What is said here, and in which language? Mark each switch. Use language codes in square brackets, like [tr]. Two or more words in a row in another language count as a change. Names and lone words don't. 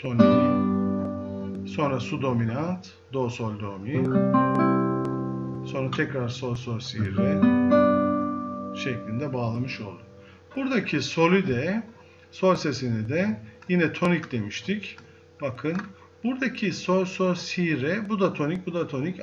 [tr] Tonik, sonra su dominant, do, sol, do, mi, sonra tekrar sol, sol, si, re şeklinde bağlamış olduk. Buradaki solü de, sol sesini de yine tonik demiştik. Bakın buradaki sol, sol, si, re, bu da tonik, bu da tonik.